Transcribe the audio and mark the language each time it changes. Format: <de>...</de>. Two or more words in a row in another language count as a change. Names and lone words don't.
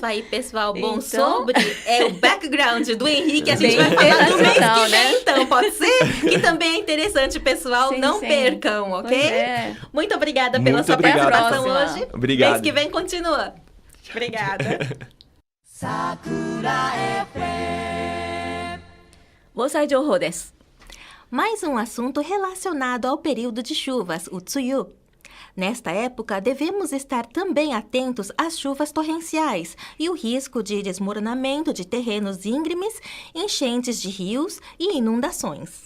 <pt>Isso aí, pessoal. Bom, então... sobre o background do Henrique, a gente vai falar no mês que vem, né? Então, pode ser? Que também é interessante, pessoal. Sim, não sim. percam, ok? Muito obrigada pela sua obrigado. participação hoje. Obrigado. Mês que vem continua. Obrigada. Sakura FM</pt> <ja>防災情報です。</ja> <pt>Mais um assunto relacionado ao período de chuvas, o Tsuyu. Nesta época, devemos estar também atentos às chuvas torrenciais e o risco de desmoronamento de terrenos íngremes, enchentes de rios e inundações.</pt>